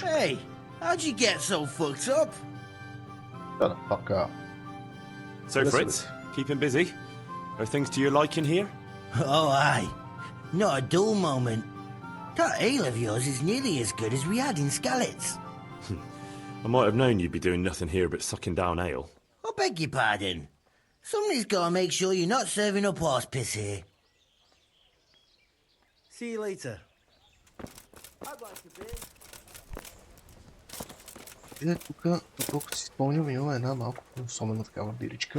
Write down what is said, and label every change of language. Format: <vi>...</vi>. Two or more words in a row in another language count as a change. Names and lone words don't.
<en>Hey, how'd you get so fucked up?</en> <bg>Да, пака.</bg> <en>So, Fritz, keeping busy? Are things to your liking here? Oh, aye. Not a dull moment. That ale of yours is nearly as good as we had in Skalitz. I might have known you'd be doing nothing here but sucking down ale. I beg your pardon. Somebody's got to make sure you're not serving up horse piss here. See you later. I'd like to be.</en> <bg>Тук, доколкото си спомням, има една малко особена такава биричка.</bg>